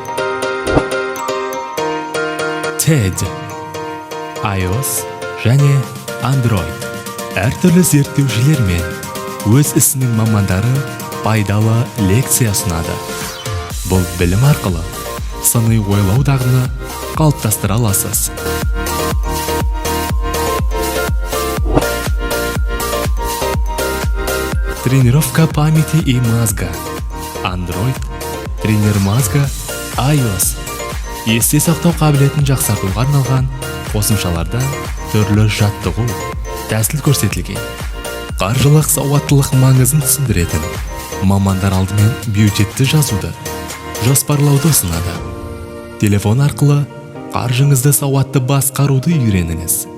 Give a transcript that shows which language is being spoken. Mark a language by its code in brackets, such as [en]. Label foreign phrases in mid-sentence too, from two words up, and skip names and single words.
[kk] TED, iOS және Android әртүрлі зерттеушілер мен өз ісінің мамандары пайдалы лекция ұсынады. Бұл білім арқылы сыни ойлау дағдыны қалыптастыра аласыз. [ru] Тренировка памяти и мозга. Android, тренер мозга, iOS. [kk] Есте сақтау қабілетін жақсартуға арналған қосымшаларда түрлі жаттығу, тәсіл көрсетілген. Қаржылық сауаттылық маңызын түсіндіретін мамандар алдымен бюджетті жазуды, жоспарлауды ұсынады. Телефон арқылы қаржыңызды сауатты басқаруды үйреніңіз.